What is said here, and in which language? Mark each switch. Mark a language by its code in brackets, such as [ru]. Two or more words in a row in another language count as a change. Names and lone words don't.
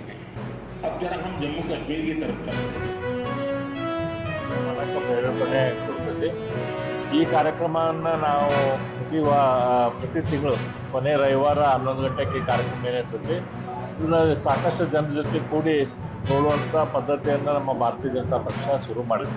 [hi] अब जरा हम जम्मू कश्मीर की तरफ चलते हैं. [kn] ಪ್ರೇರೇಪಣೆ ಕೊಡ್ತೈತಿ. ಈ ಕಾರ್ಯಕ್ರಮವನ್ನು ನಾವು ಪ್ರತಿ ತಿಂಗಳು ಕೊನೆ ರವಿವಾರ 11 ಗಂಟೆಗೆ ಈ ಕಾರ್ಯಕ್ರಮ ಏನಿರ್ತೈತಿ. ಇದರಲ್ಲಿ ಸಾಕಷ್ಟು ಜನರ ಜೊತೆ ಕೂಡಿ ನೋಡುವಂಥ ಪದ್ಧತಿಯನ್ನು ನಮ್ಮ ಭಾರತೀಯ ಜನತಾ ಪಕ್ಷ ಶುರು ಮಾಡಿದ್ವಿ.